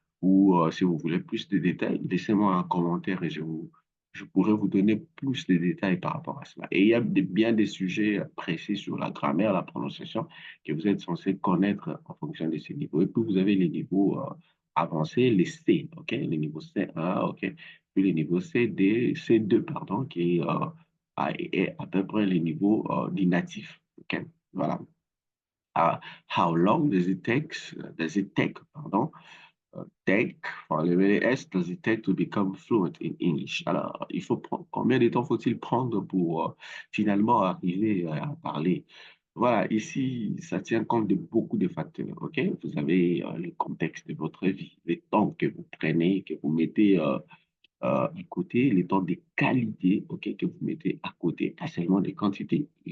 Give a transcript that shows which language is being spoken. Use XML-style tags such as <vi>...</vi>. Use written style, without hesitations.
<fr>Ou si vous voulez plus de détails, laissez-moi un commentaire et je pourrais vous donner plus de détails par rapport à cela. Et il y a bien des sujets précis sur la grammaire, la prononciation, que vous êtes censé connaître en fonction de ces niveaux. Et puis, vous avez les niveaux avancés, les C, OK? Les niveaux C1, OK? Puis les niveaux CD, C2, pardon, qui est à peu près les niveaux du natif, OK? Voilà.</fr> <en>How long does it take, pardon, take, for le S, does it take to become fluent in English?</en> <fr>Alors, combien de temps faut-il prendre pour finalement arriver à parler? Voilà, ici, ça tient compte de beaucoup de facteurs, OK? Vous avez le contexte de votre vie, les temps que vous prenez, que vous mettez à côté, les temps de qualité, OK, que vous mettez à côté, pas seulement de quantité.</fr>